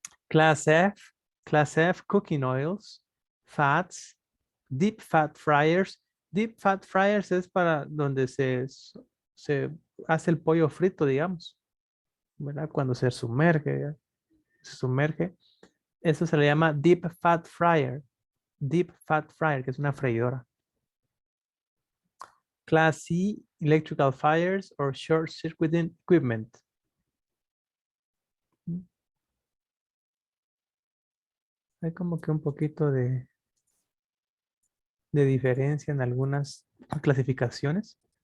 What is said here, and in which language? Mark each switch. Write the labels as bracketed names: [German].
[English] Class F, cooking oils, fats, deep fat fryers. [Spanish] Deep fat fryers es para donde se hace el pollo frito, digamos, ¿verdad? Cuando se sumerge, Eso se le llama deep fat fryer. Deep fat fryer, que es una freidora. [English] Class C, electrical fires or short circuiting equipment. [Spanish] Hay como que un poquito de diferencia en algunas clasificaciones.